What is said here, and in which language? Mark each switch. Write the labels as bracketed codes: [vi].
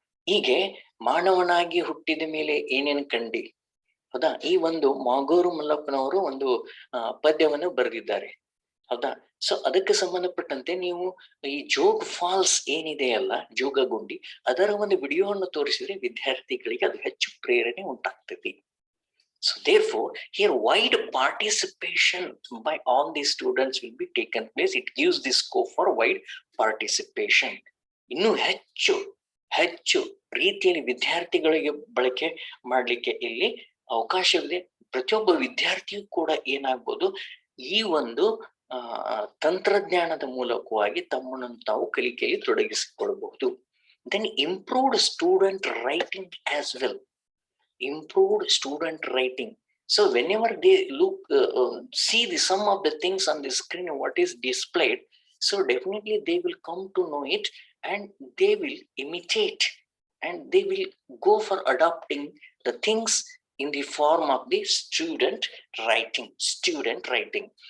[kn] ಹೀಗೆ ಮಾನವನಾಗಿ ಹುಟ್ಟಿದ ಮೇಲೆ ಏನೇನು ಕಂಡಿ, ಹೌದಾ, ಈ ಒಂದು ಮಾಗೋರು ಮಲ್ಲಪ್ಪನವರು ಒಂದು ಪದ್ಯವನ್ನು ಬರೆದಿದ್ದಾರೆ, ಹೌದಾ. ಸೊ ಅದಕ್ಕೆ ಸಂಬಂಧಪಟ್ಟಂತೆ ನೀವು ಈ ಜೋಗ್ ಫಾಲ್ಸ್ ಏನಿದೆಯಲ್ಲ, ಜೋಗಗುಂಡಿ, ಅದರ ಒಂದು ವಿಡಿಯೋವನ್ನು ತೋರಿಸಿದ್ರೆ ವಿದ್ಯಾರ್ಥಿಗಳಿಗೆ ಅದು ಹೆಚ್ಚು ಪ್ರೇರಣೆ ಉಂಟಾಗ್ತದೆ. [en] So therefore, here wide participation by all the students will be taken place. It gives the scope for wide participation. [kn] ಇನ್ನು ಹೆಚ್ಚು ರೀತಿಯಲ್ಲಿ ವಿದ್ಯಾರ್ಥಿಗಳಿಗೆ ಬಳಕೆ ಮಾಡಲಿಕ್ಕೆ ಇಲ್ಲಿ ಅವಕಾಶವಿದೆ. ಪ್ರತಿಯೊಬ್ಬ ವಿದ್ಯಾರ್ಥಿಯೂ ಕೂಡ ಏನಾಗ್ಬೋದು, ಈ ಒಂದು ತಂತ್ರಜ್ಞಾನದ ಮೂಲಕವಾಗಿ ತಮ್ಮನ್ನು ತಾವು ಕಲಿಕೆಯಲ್ಲಿ ತೊಡಗಿಸಿಕೊಳ್ಳಬಹುದು. [en] Then improved student writing as well. Improved student writing. So whenever they look, see the sum of the things on the screen, what is displayed, so definitely they will come to know it and they will imitate and they will go for adopting the things in the form of the student writing.